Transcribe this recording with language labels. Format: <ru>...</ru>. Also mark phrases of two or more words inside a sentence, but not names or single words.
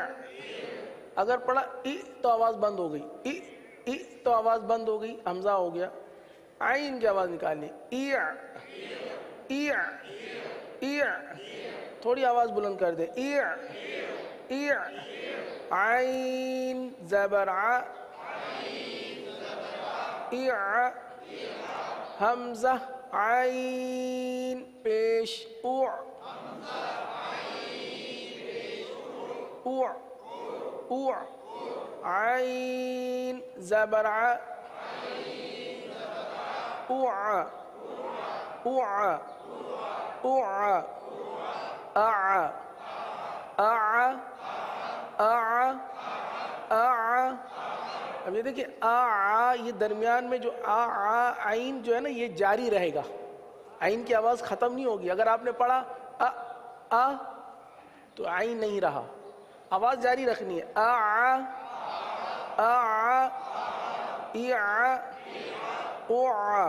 <ur>اگر پڑھا ای تو آواز بند ہو گئی، ای تو آواز بند ہو گئی، حمزہ ہو گیا، عین کی آواز نکالنی، اع، اع، اع، تھوڑی آواز بلند کر دے، اع، اع، عین زبر ع، اع، حمزہ عین پیش اع، اع، اع، عین زبر ع، اع، اع، اع، اع، اع، اع، اع۔ اب یہ دیکھیں آ، یہ درمیان میں جو آ، عین جو ہے نا یہ جاری رہے گا، عین کی آواز ختم نہیں ہوگی۔ اگر آپ نے پڑھا آ تو عین نہیں رہا، آواز جاری رکھنی ہے، آ، آ، اع، اوع۔</ur>